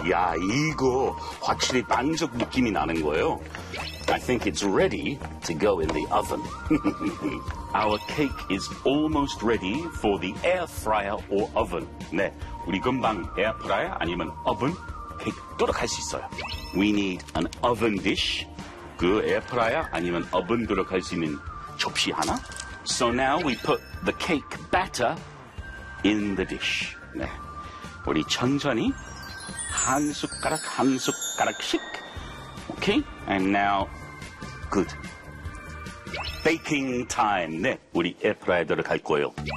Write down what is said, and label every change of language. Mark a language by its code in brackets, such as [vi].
[ko] 야, 이거 확실히 반죽 느낌이 나는 거예요. [en] I think it's ready to go in the oven. Our cake is almost ready for the air fryer or oven. [ko] 네, 우리 금방 에어프라이어 아니면 oven 케이크 들어갈 수 있어요. [en] We need an oven dish. [ko] 그 에어프라이어 아니면 oven 들어갈 수 있는 접시 하나. [en] So now we put the cake batter in the dish. [ko] 네, 우리 천천히 한 숟가락 한 숟가락씩. [en] Okay, and now, good. Baking time. [ko] 네, 우리 에어프라이어 들어갈 거예요.